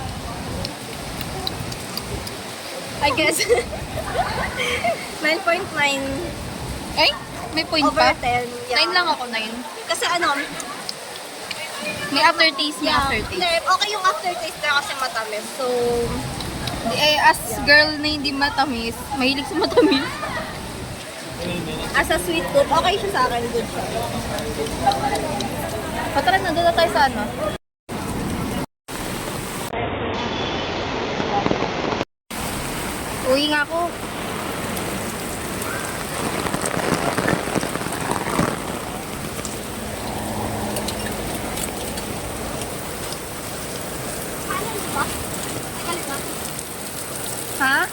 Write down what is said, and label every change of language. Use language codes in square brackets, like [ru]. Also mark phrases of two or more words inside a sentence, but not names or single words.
[en] I guess 9.9 [tl] Ay, may point over pa. 10. Yeah. 9 lang ako, 9. Kasi ano, May aftertaste, may aftertaste. Hindi, okay yung aftertaste na kasi matamis. So, [en] As girl [tl] na hindi matamis, mahilig sa matamis. [en] as a sweet tooth, [tl] okay siya sa akin. Good siya. Tara na, doon na tayo sa ano. Uwi nga ako. Ha?